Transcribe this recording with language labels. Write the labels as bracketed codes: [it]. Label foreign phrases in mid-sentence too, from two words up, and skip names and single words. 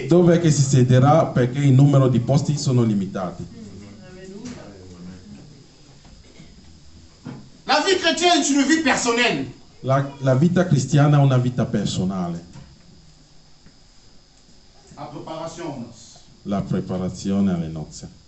[it] dove è che si siederà perché il numero di posti sono limitati. [fr] La vie chrétienne, c'est une vie personnelle. [it] La vita cristiana è una vita personale. [fr] La préparation. [it] La preparazione alle nozze.